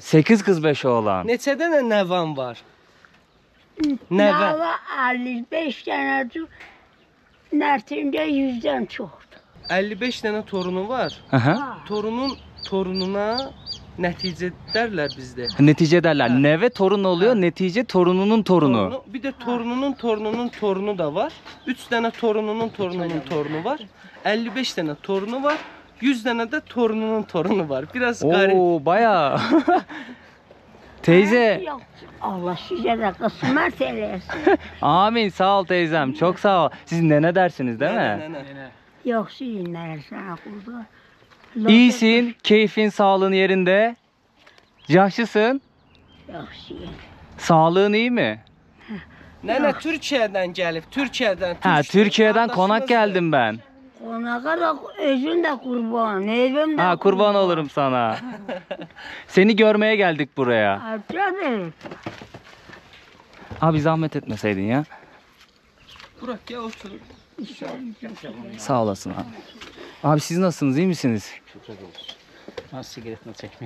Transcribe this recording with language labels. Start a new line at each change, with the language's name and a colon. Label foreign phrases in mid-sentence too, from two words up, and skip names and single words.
Turkish: 8 kız 5 oğlan.
Azerbaijani: Neçə dənə nəvən var? Nəvə. Nava 55 dənədir. Nərtində 100-dən çoxdur. 55 dənə torunu var. Aha. Torunun torununa nəticə dərlər bizdə.
Turkish: Netice derler. Neve torun oluyor. Netice torununun torunu. Bir de torununun torununun torunu da var.
Azerbaijani: 3 dənə torununun torununun torunu var. 55 dənə torunu var. 100 dənə də torununun torunu var. Biraz qarib.
Turkish: Oo bayağı. Teyze.
Azerbaijani: Yox, Allah sizə də qismət eləsin.
Turkish: Amin sağ ol teyzem. Çok sağ ol. Siz nene dersiniz değil mi?
Azerbaijani: Nənə. Yox, sizin sana qurban.
Turkish: İyisin. Keyfin, sağlığın yerinde. Yaşlısın.
Azerbaijani: Yaxşıyam.
Turkish: Sağlığın iyi mi? Nene Türkiye'den gelip Türkiye'den. Ha, Türkiye'den kardeşimiz konak mi? geldim ben.
Azerbaijani: Qonağa da özün də qurban, evim də
Turkish: Ha, kurban olurum sana. Seni görmeye geldik buraya. Tabii. Abi zahmet etmeseydin ya. Burak gel otur. Sağ olasın abi. Abi siz nasılsınız, iyi misiniz? Ben sigaretini çekmeyeyim.